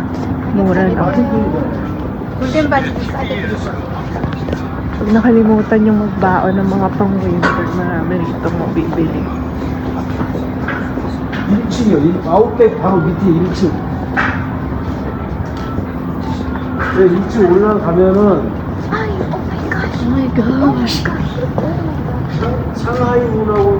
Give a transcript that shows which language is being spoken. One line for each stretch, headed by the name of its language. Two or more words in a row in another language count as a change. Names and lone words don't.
Filipino: Mura lang. Huwag nakalimutan yung magbaon ng mga pang-winter. Marami rito mabibili.
Korean: 1층이요. 아웃백 바로 밑에 1층. 네, 2층 올라가면은
English: Oh my gosh.
Korean: 상하이 문하고